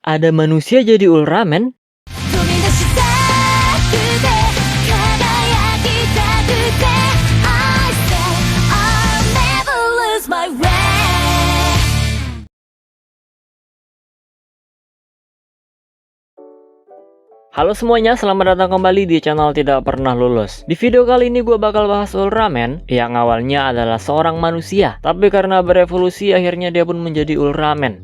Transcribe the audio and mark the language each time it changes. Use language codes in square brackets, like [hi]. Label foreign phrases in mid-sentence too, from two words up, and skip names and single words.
[id] Ada manusia jadi Ultraman? [ja] 飛び出したくて輝きたくて [en] I said I'll never lose my way. [id] Halo semuanya, selamat datang kembali di channel Tidak Pernah Lulus. Di video kali ini gue bakal bahas Ultraman yang awalnya adalah seorang manusia, tapi karena berevolusi akhirnya dia pun menjadi Ultraman.